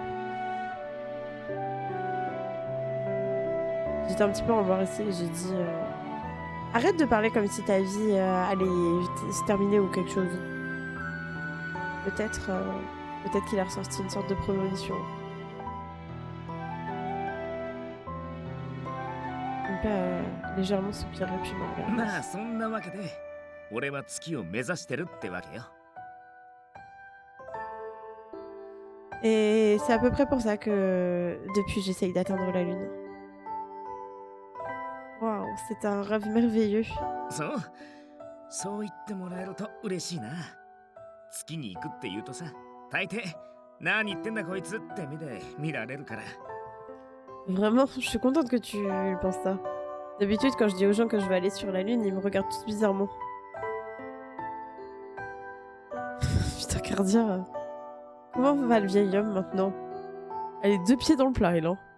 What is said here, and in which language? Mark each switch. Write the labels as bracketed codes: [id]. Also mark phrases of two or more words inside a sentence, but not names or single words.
[fr] J'étais un petit peu embarrassée et j'ai dit arrête de parler comme si ta vie allait se terminer ou quelque chose. Peut-être qu'il a ressorti une sorte de prémonition. Mon père légèrement soupiré puis m'a regardé. [ja] まあそんなわけで俺は月を目指してるってわけよ。 [fr] Et c'est à peu près pour ça que depuis j'essaye d'atteindre la Lune. Waouh, c'est un rêve merveilleux. [ja] そう言ってもらえると嬉しいな。月に行くって言うとさ、大抵何言ってんだこいつって目で見られるから。 [fr] Vraiment, je suis contente que tu penses ça. D'habitude, quand je dis aux gens que je vais aller sur la Lune, ils me regardent tous bizarrement. Putain, Cardia. Comment va le vieil homme maintenant? Elle est 2 pieds dans le plat, elle, hein.